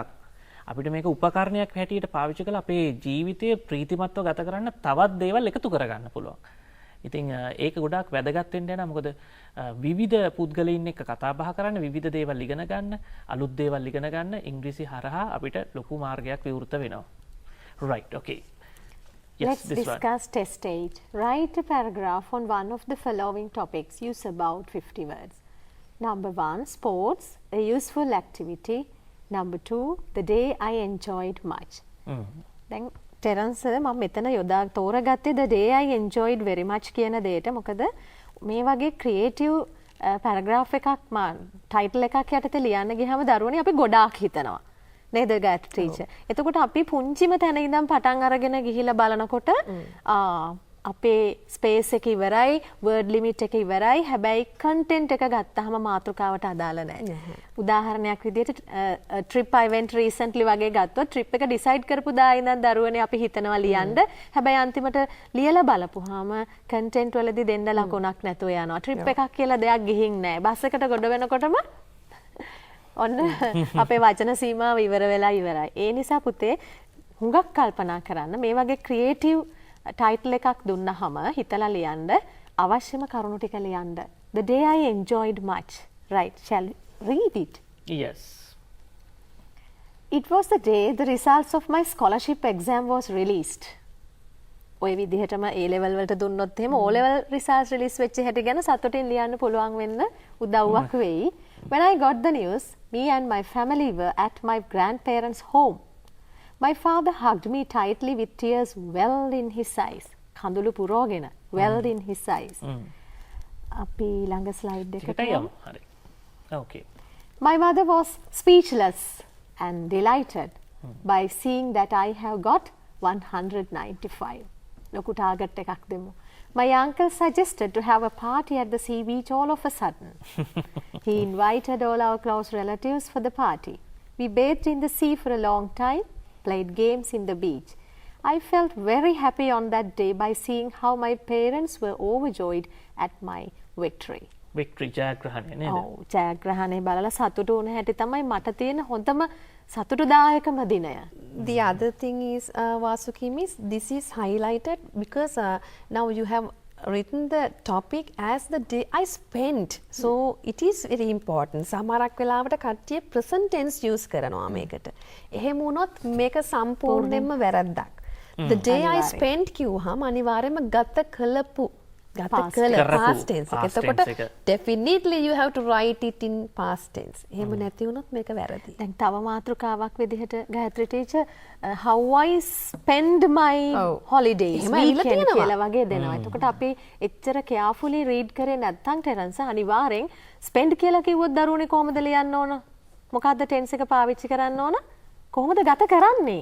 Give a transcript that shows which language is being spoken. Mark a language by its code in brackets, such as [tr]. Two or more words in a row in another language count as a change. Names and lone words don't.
[si] අපිට මේක උපකරණයක් හැටියට පාවිච්චි කරලා අපේ ජීවිතය ප්‍රීතිමත්ව ගත කරන්න තවත් දේවල් එකතු කරගන්න පුළුවන්. ඉතින් ඒක ගොඩාක් වැදගත් වෙන්න යනවා. මොකද විවිධ පුද්ගලයින් එක්ක කතා බහ කරන්න, විවිධ දේවල් ඉගෙන ගන්න, අලුත් දේවල් ඉගෙන ගන්න ඉංග්‍රීසි හරහා අපිට ලොකු මාර්ගයක් විවෘත වෙනවා. [en] Right, okay. Yes, Let's discuss test 8. Write a paragraph on one of the following topics. Use about 50 words. Number 1, sports, a useful activity. Number 2, the day I enjoyed much. [si] දැන් ටෙරන්ස් මම මෙතන යොදා තෝරගත්තේ [en] the day I enjoyed very much [si] කියන දෙයට. මොකද මේ වගේ [en] creative paragraph [si] එකක් ටයිටල් එකක් යටතේ ලියන්න ගියාම දරුවනේ අපි ගොඩාක් හිතනවා. නේද ගාත් ටීචර්? එතකොට අපි පුංචිම තැන ඉඳන් පටන් අරගෙන ගිහිල්ලා බලනකොට අපේ ස්පේස් එක ඉවරයි, [en] word limit [si] එක ඉවරයි. හැබැයි කන්ටෙන්ට් එක ගත්තාම මාතෘකාවට අදාළ නැහැ. උදාහරණයක් විදිහට [en] trip I went recently [si] වගේ ගත්තොත් trip එක decide කරපු දා ඉඳන් දරුවනේ අපි හිතනවා ලියන්න. හැබැයි අන්තිමට ලියලා බලපුවාම කන්ටෙන්ට් වලදී දෙන්න ලකුණක් නැතුව යනවා. trip එකක් කියලා දෙයක් ගිහින් නැහැ. බස් එකට ගොඩ වෙනකොටම ඔන්න අපේ වචන සීමාව ඉවර වෙලා ඉවරයි. ඒ නිසා පුතේ හුඟක් කල්පනා කරන්න මේ වගේ [en] creative title [si] එකක් දුන්නහම හිතලා ලියන්න අවශ්‍යම කරුණු ටික ලියන්න. [en] The day I enjoyed much. Right, shall we read it? Yes. It was the day the results of my scholarship exam was released. [si] ඔය විදිහටම A level වලට දුන්නොත් එහෙම [en] O level results release [si] වෙච්ච හැටි ගැන සතුටින් ලියන්න පුළුවන් වෙන්න උදව්වක් වෙයි. [en] When I got the news, me and my family were at my grandparents' home. My father hugged me tightly with tears welled in his eyes. [si] කඳුළු පුරෝගෙන [en] welled in his eyes. [si] අපි ළඟ slide එකට යමු. හරි. [en] Okay. My mother was speechless and delighted by seeing that I have got 195. [si] ලොකු target එකක් දෙමු. [en] My uncle suggested to have a party at the sea beach all of a sudden. He invited all our close relatives for the party. We bathed in the sea for a long time, played games in the beach. I felt very happy on that day by seeing how my parents were overjoyed at my victory. [si] Victory ජයග්‍රහණය නේද? ඔව් ජයග්‍රහණය බලලා සතුටු වුණ හැටි තමයි මට තියෙන හොඳම සතුටුදායකම දිනය. [en] The other thing is, Vasuki miss, this is highlighted because now you have written the topic as the day I spent. So it is very important. [si] සමහරක් වෙලාවට කට්ටිය [en] present tense use [si] කරනවා මේකට. එහෙම වුණොත් මේක සම්පූර්ණයෙන්ම වැරද්දක්. [en] The day I spent [si] කිව්වහම අනිවාර්යයෙන්ම ගත කළපු [en] past tense [si] එක. [en] එතකොට definitely you have to write it in past tense. [si] එහෙම නැති වුණොත් මේක වැරදි. දැන් තව මාතෘකාවක් විදිහට ගායත්‍රි ටීචර් [en] how I spend my holidays weekend [si] කියලා වගේ දෙනවා. එතකොට අපි එච්චර [en] carefully read [si] කරේ නැත්නම් ටෙරන්ස් අනිවාර්යෙන් spend කියලා කිව්වොත් දරුවනේ කොහොමද ලියන්න ඕන? මොකද්ද tense එක පාවිච්චි කරන්න ඕන? කොහොමද ගත කරන්නේ?